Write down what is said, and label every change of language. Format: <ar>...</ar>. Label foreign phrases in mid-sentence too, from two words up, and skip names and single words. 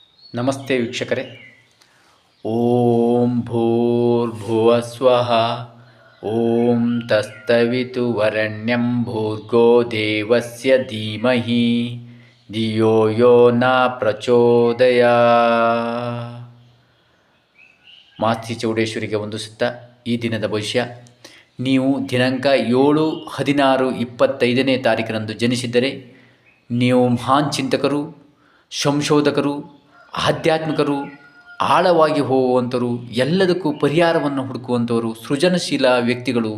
<kn>ನಮಸ್ತೆ ವೀಕ್ಷಕರೇ.</kn> <sa>ಓಂ ಭೂರ್ಭುವಃ ಸ್ವಃ. ಓಂ ತತ್ಸವಿತು ವರೆಣ್ಯಂ ಭರ್ಗೋ ದೇವಸ್ಯ ಧೀಮಹಿ ಧಿಯೋ ಯೋ ನ ಪ್ರಚೋದಯಾತ್.</sa> <kn>ಮಾಸ್ತಿ ಚೌಡೇಶ್ವರಿಗೆ ವಂದಿಸುತ್ತಾ ಈ ದಿನದ ಭವಿಷ್ಯ. ನೀವು ದಿನಾಂಕ 7/16/25 ತಾರೀಕಿನಂದು ಜನಿಸಿದ್ದರೆ ನೀವು ಮಹಾನ್ ಚಿಂತಕರು, ಸಂಶೋಧಕರು, ಆಧ್ಯಾತ್ಮಿಕರು, ಆಳವಾಗಿ ಹೋಗುವಂಥವರು, ಎಲ್ಲದಕ್ಕೂ ಪರಿಹಾರವನ್ನು ಹುಡುಕುವಂಥವರು, ಸೃಜನಶೀಲ ವ್ಯಕ್ತಿಗಳು.</kn>